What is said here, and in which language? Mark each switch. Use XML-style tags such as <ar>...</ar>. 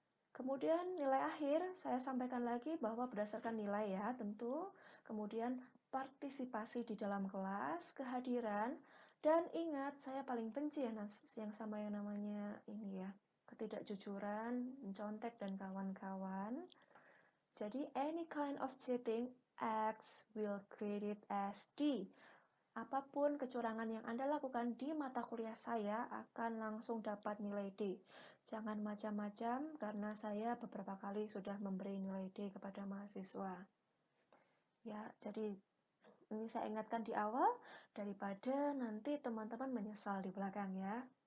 <id>Kemudian nilai akhir, saya sampaikan lagi bahwa berdasarkan nilai ya tentu, kemudian partisipasi di dalam kelas, kehadiran, dan ingat saya paling benci yang sama yang namanya ini ya, ketidakjujuran, mencontek dan kawan-kawan.</id> <en>Jadi any kind of cheating X will graded as D.</en> <id>Apapun kecurangan yang Anda lakukan di mata kuliah saya akan langsung dapat nilai D. Jangan macam-macam karena saya beberapa kali sudah memberi nilai D kepada mahasiswa. Ya, jadi ini saya ingatkan di awal daripada nanti teman-teman menyesal di belakang ya.</id>